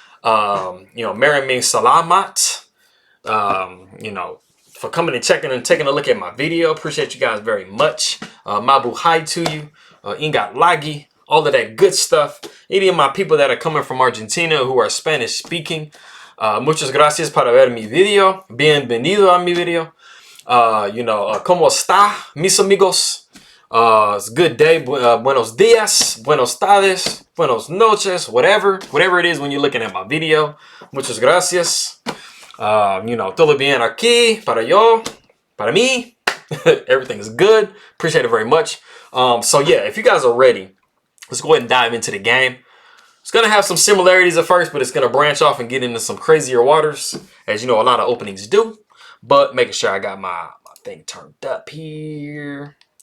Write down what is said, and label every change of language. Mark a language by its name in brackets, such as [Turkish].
[English] You know, [Filipino] maraming salamat. [English] You know, for coming and checking and taking a look at my video. Appreciate you guys very much. [Filipino] Mabuhay [English] to you. [Filipino] Ingat lagi. [English] All of that good stuff. Any of my people that are coming from Argentina who are Spanish speaking. [Spanish] Muchas gracias para ver mi video. Bienvenido a mi video. [English] You know, [Spanish] ¿cómo está, mis amigos? [English] It's a good day. [Spanish] Buenos dias, buenos tardes, buenos noches, [English] whatever it is when you're looking at my video. [Spanish] Muchas gracias. [English] You know, [Spanish] todo bien aquí, para yo, para mí. [English] Everything is good. Appreciate it very much. So yeah, if you guys are ready, let's go ahead and dive into the game. It's going to have some similarities at first, but it's going to branch off and get into some crazier waters, as you know, a lot of openings do. But making sure I got my thing turned up here.